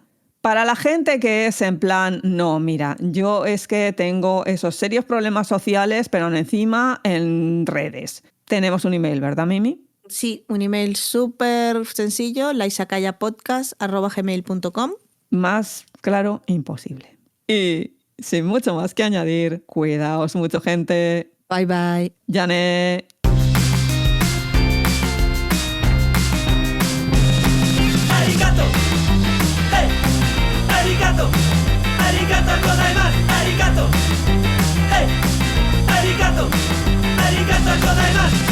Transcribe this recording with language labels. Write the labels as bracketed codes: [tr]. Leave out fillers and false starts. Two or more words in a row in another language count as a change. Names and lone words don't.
[es] Para la gente que es en plan, no, mira, yo es que tengo esos serios problemas sociales, pero encima en redes. Tenemos un email, ¿verdad, Mimi? Sí, un email súper sencillo, laizakayapodcast@gmail.com. Más claro, imposible. Y sin mucho más que añadir, cuidaos mucho, gente. [en] Bye, bye. [ja] Yane. Arigato. Hey. Arigato. ありがとうございます. Arigato. Hey. Arigato. ありがとうございます.